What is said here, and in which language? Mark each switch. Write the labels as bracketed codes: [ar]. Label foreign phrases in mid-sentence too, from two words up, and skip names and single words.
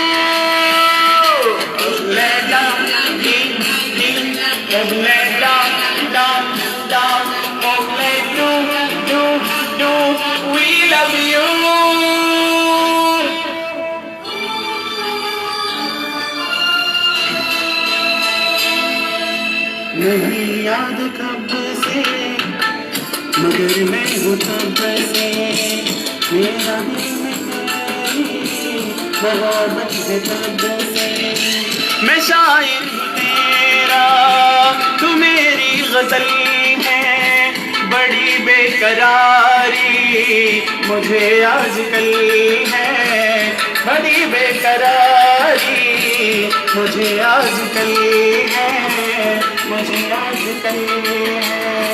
[en] Ogle dong ding ding, ogle dong dong dong, ogle do do do, we love you. [hi] नहीं याद कब से मगर मैं हूँ तब से मेरा दिल में तेरी मोहब्बत है तब से मैं शायर हूँ तेरा तू मेरी गजल है बड़ी बेकरारी मुझे आजकल है बड़ी बेकरारी मुझे आजकल है मुझे आजकल है